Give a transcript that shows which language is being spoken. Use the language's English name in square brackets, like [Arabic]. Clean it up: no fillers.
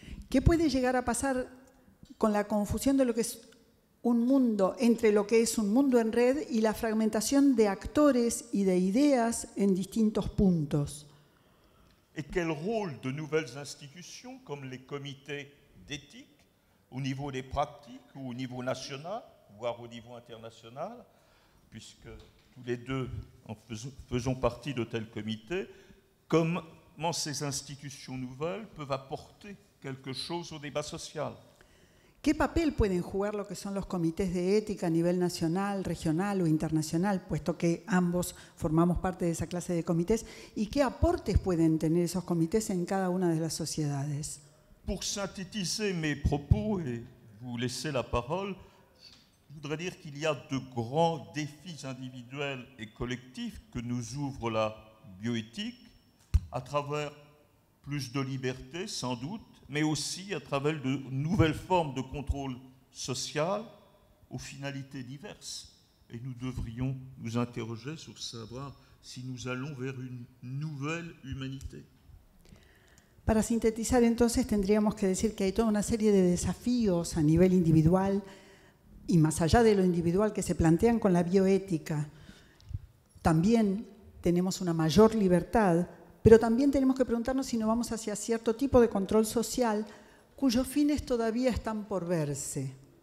[Spanish] ¿Qué puede llegar a pasar con la confusión de lo que es un mundo entre lo que es un mundo en red y la fragmentación de actores y de ideas en distintos puntos? [French] Et quel rôle de nouvelles institutions comme les comités d'éthique au niveau des pratiques ou au niveau national, voire au niveau international, puisque tous les deux faisons partie de tels comités, comment ces institutions nouvelles peuvent apporter quelque chose au débat social? [Spanish] ¿Qué papel pueden jugar lo que son los comités de ética a nivel nacional, regional o internacional, puesto que ambos formamos parte de esa clase de comités? ¿Y qué aportes pueden tener esos comités en cada una de las sociedades? [French] Pour synthétiser mes propos et vous laisser la parole, je voudrais dire qu'il y a de grands défis individuels et collectifs que nous ouvre la bioéthique à travers plus de liberté, sans doute, mais aussi à travers de nouvelles formes de contrôle social aux finalités diverses. Et nous devrions nous interroger sur savoir si nous allons vers une nouvelle humanité. [Spanish] Para sintetizar, entonces, tendríamos que decir que hay toda una serie de desafíos a nivel individual y más allá de lo individual que se plantean con la bioética. También tenemos una mayor libertad, pero también tenemos que preguntarnos si no vamos hacia cierto tipo de control social cuyos fines todavía están por verse.